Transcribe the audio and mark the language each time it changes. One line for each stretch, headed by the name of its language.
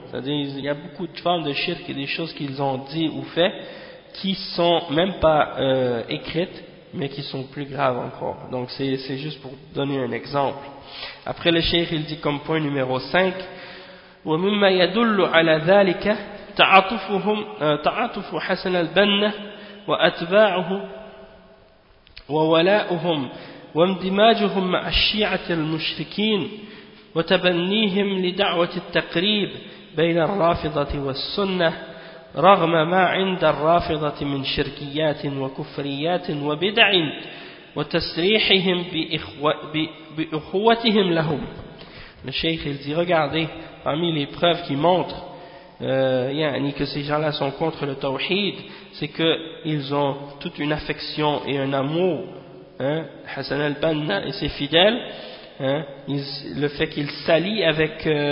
French: C'est-à-dire il y a beaucoup de formes de shirk et des choses qu'ils ont dit ou fait qui sont même pas écrites, mais qui sont plus graves encore. Donc c'est juste pour donner un exemple. Après le shirk, il dit comme point numéro 5,
Arabic: وَمِمَّا يَدُلُّ عَلَى ذَلِكَ تَعَاطُفُ حَسَنَ الْبَنَّ وَأَتْبَاعُهُ وَوَلَاؤُهُمْ وامدماجهم مع الشيعة المشركين وتبنيهم لدعوة التقريب بين الرافضة والسنة رغم ما عند الرافضة من شركيات وكفريات وبدع وتسريحهم بأخوتهم لهم.
French: الشيخ il dit regardez, parmi les preuves qui montrent que ces gens-là sont contre le tawhid, c'est qu'ils ont toute une affection et un amour, hein, Hassan al-Banna et ses fidèles, hein, le fait qu'ils s'allient avec